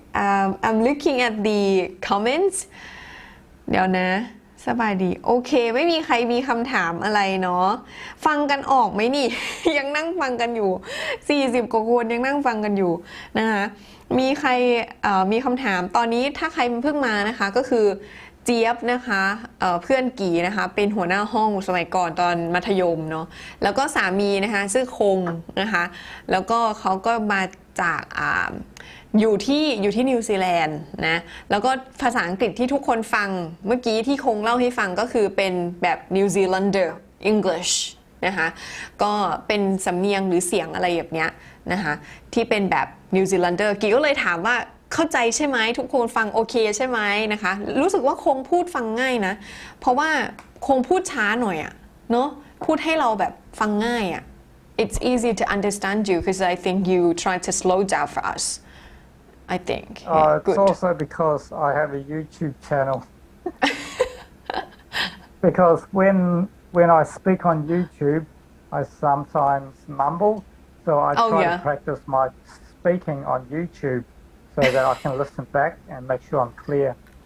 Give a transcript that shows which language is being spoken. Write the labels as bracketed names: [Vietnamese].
[English] I'm looking at the comments. [Thai] เดี๋ยวนะสบายดีโอเคไม่มีใครมีคำถามอะไรเนาะฟังกันออกไหมนี่ ยังนั่งฟังกันอยู่40กว่าคนยังนั่งฟังกันอยู่นะคะมีใครมีคำถามตอนนี้ถ้าใครเพิ่งมานะคะก็คือ เจี๊ยบนะคะเพื่อนกีนะคะเป็นหัวหน้าห้องสมัยก่อนตอนมัธยมเนาะแล้วก็สามีนะคะชื่อคงนะคะแล้วก็เขาก็มาจากอยู่ที่นิวซีแลนด์นะแล้วก็ภาษาอังกฤษที่ทุกคนฟังเมื่อกี้ที่คงเล่าให้ฟังก็คือเป็นแบบนิวซีแลนเดอร์ English นะคะ ก็เป็นสำเนียงหรือเสียงอะไรแบบเนี้ยนะคะที่เป็นแบบนิวซีแลนเดอร์กีก็เลยถามว่าเข้าใจใช่ไหมทุกคนฟังโอเคใช่ไหมนะคะรู้สึกว่าคงพูดฟังง่ายนะเพราะว่าคงพูดช้าหน่อยอะเนาะพูดให้เราแบบฟังง่ายอะ [English] It's easy to understand you because I think [Thai] you try to slow down for us I think [English] It's good also because I have a YouTube channel because when I speak on YouTube I sometimes mumble so I try to practice my speaking on YouTube so that I can listen back and make sure I'm clear.